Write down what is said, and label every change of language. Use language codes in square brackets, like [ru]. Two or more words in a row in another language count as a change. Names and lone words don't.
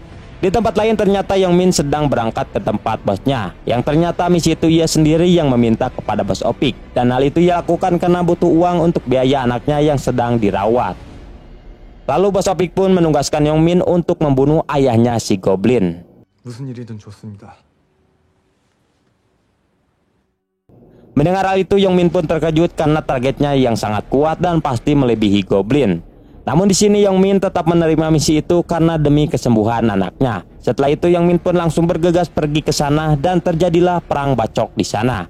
[id] Di tempat lain ternyata Yongmin sedang berangkat ke tempat bosnya, yang ternyata misi itu ia sendiri yang meminta kepada bos Opik. Dan hal itu ia lakukan karena butuh uang untuk biaya anaknya yang sedang dirawat. Lalu bos Opik pun menugaskan Yongmin untuk membunuh ayahnya si Goblin. [ko] 무슨 일이든 좋습니다. [id] Mendengar hal itu Yongmin pun terkejut karena targetnya yang sangat kuat dan pasti melebihi Goblin. Namun di sini Yongmin tetap menerima misi itu karena demi kesembuhan anaknya. Setelah itu Yongmin pun langsung bergegas pergi ke sana dan terjadilah perang bacok di sana.